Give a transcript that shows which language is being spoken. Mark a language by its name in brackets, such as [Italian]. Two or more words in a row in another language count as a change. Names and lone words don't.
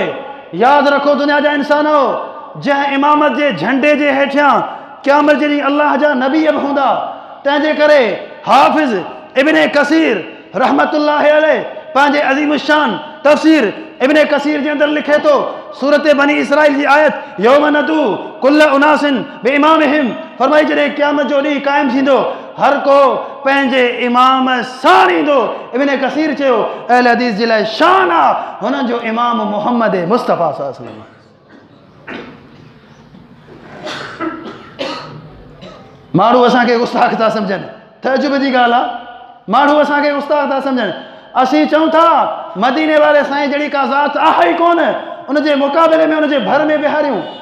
[Sindhi] यादि रखो दुनिया जा इंसानो, जंहिं इमामत जे झंडे जे हेठियां क़यामत जे ॾींहुं अलाह जा नबी बि हूंदा। तंहिंजे करे हाफ़िज़ इब्न कसीर [Arabic] رحمة الله عليه [Sindhi] पंहिंजे अज़ीम शान तफ़सीर इब्न कसीर जे अंदरि लिखे थो, सूरत बनी इसराइल जी आयत [Arabic] يوم ندعو كل أناس بإمامهم, [Sindhi] फरमाई जॾहिं क़यामत जो ॾींहुं क़ाइमु थींदो हर को पंहिंजे इमाम साण ईंदो। इब्न कसीर चयो अहल हदीस जे लाइ शान आहे हुननि जो इमाम मुहम्मद मुस्तफ़ा [Arabic] صلى الله عليه وسلم. [Sindhi] माण्हू असांखे गुस्ताख़ था सम्झनि, तजुब जी ॻाल्हि आहे, माण्हू असांखे गुस्ताख़ था सम्झनि। असीं चऊं था मदीने वारे साईं जहिड़ी का ज़ात आहे ई कोन, उनजे मुक़ाबले में उनजे भर में विहारियूं।